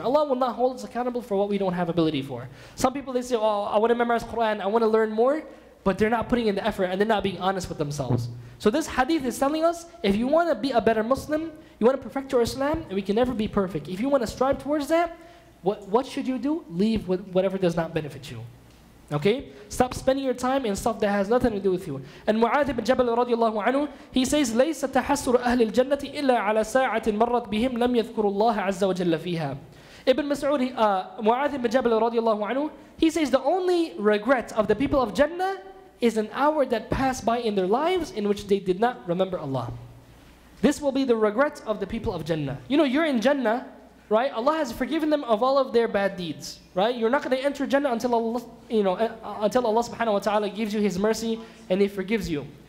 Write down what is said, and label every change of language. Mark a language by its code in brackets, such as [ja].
[en] Allah will not hold us accountable for what we don't have ability for. Some people, they say, oh, I want to memorize Quran, I want to learn more, but they're not putting in the effort and they're not being honest with themselves. So this hadith is telling us, if you want to be a better Muslim, you want to perfect your Islam, and we can never be perfect. If you want to strive towards that, what should you do? Leave with whatever does not benefit you. Okay? Stop spending your time in stuff that has nothing to do with you. [ar] And Mu'adh ibn Jabal radiallahu anhu, [en] he says, [ar] لَيْسَ تَحَسُّرُ أَهْلِ الْجَنَّةِ إِلَّا عَلَى سَاعَةٍ مَرَّتْ بِهِمْ لَمْ يَذْكُرُ اللَّهَ عَزَّ وَجَلَّ فِيهَا. [en] Ibn Mas'ud, Mu'adh ibn Jabal radiallahu anhu, he says the only regret of the people of Jannah is an hour that passed by in their lives in which they did not remember Allah. This will be the regret of the people of Jannah. You're in Jannah, right? Allah has forgiven them of all of their bad deeds, right? You're not going to enter Jannah until Allah, until Allah subhanahu wa ta'ala gives you His mercy and He forgives you.